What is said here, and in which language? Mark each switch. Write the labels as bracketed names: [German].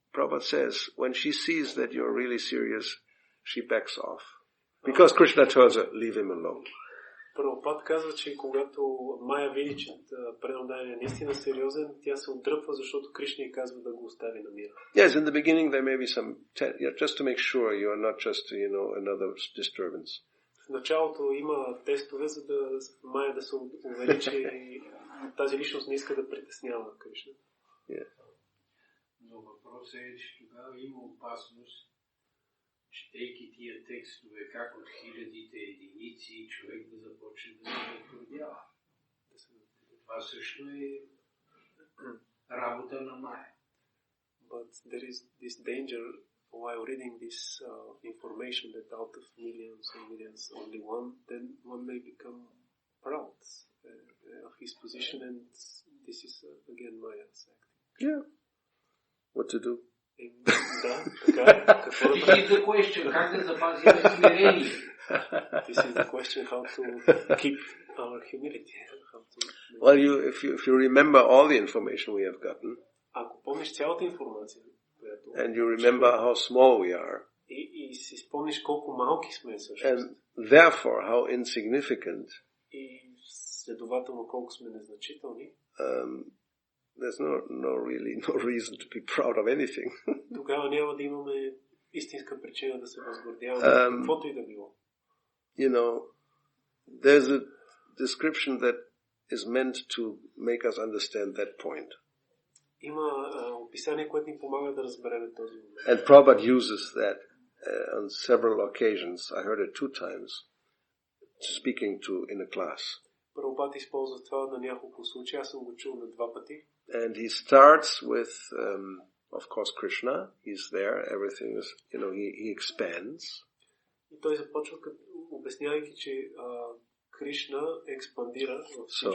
[English] Prabhupada says, when she sees that you're really serious, she backs off. Because Krishna tells her, leave him alone. [Bulgarian] Прабхупад казва, че когато Майя види, че преданодание е наистина сериозен, тя се отдръпва, защото Кришна й казва да го остави на мира. [English] Yes, in the beginning there may be some, just to make sure you are not just, you know, another disturbance. [Bulgarian] В началото има тестове, за да Майя да се увери, че тази личност не иска да притеснява Кришна. [English] Yeah. [Bulgarian] Но въпросът е, че тогава има опасност, четейки тия текстове, как от хилядите единици човек да започне да се натрудява. Това също е работа на Майя. [English] But there is this danger while reading this information that out of millions and millions only one, then one may become proud of his position, and this is again Maya's acting. Yeah. What to do? [Bulgarian] Да, така, какво да [English] This is the question, [Bulgarian] как да запазим смирение? [English] This is the question, how to keep our humility. Well, if you remember all the information we have gotten, [Bulgarian] Ако помниш цялата информация, [English] and you remember how small we are, [Bulgarian] и си спомниш колко малки сме всъщност, [English] and therefore how insignificant, [Bulgarian] и следователно колко сме незначителни, [English] there's no reason to be proud of anything. [Bulgarian] Тогава няма да имаме истинска причина да се възгордяваме каквото и да било. [English] You know, there's a description that is meant to make us understand that point. [Bulgarian] Има описание, което ни помага да разберем този момент. [English] And Prabhupada uses that on several occasions. I heard it 2 times, speaking in a class. [Bulgarian] Прабхупад използва това на няколко случая, аз съм го чул на 2 пъти. [English] And he starts with, of course, Krishna. He's there. Everything is, he expands. [Bulgarian] И той започва обяснявайки, че Кришна експандира във всичко.